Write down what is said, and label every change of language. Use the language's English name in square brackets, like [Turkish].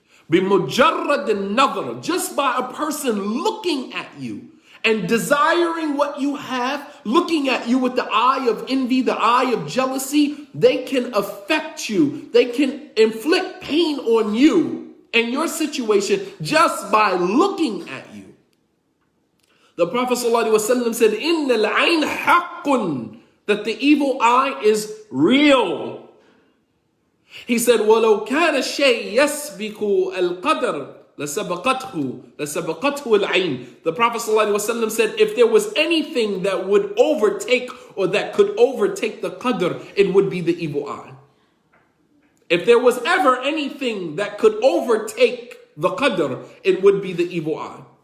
[Arabic] Bimujarrad an-nazar. [English] Just by a person looking at you and desiring what you have, looking at you with the eye of envy, the eye of jealousy, they can affect you. They can inflict pain on you and your situation just by looking at you. The Prophet ﷺ said, [Arabic] Innal ayn haqqun. [English] That the evil eye is real. He said, [Arabic] وَلَوْ كَانَ الشَّيْء يَسْبِقُ الْقَدَرِ لَسَبَقَتْهُ الْعَيْنِ. [English] The Prophet ﷺ said, if there was anything that would overtake or that could overtake the qadr, it would be the evil eye. If there was ever anything that could overtake the qadr, it would be the evil eye.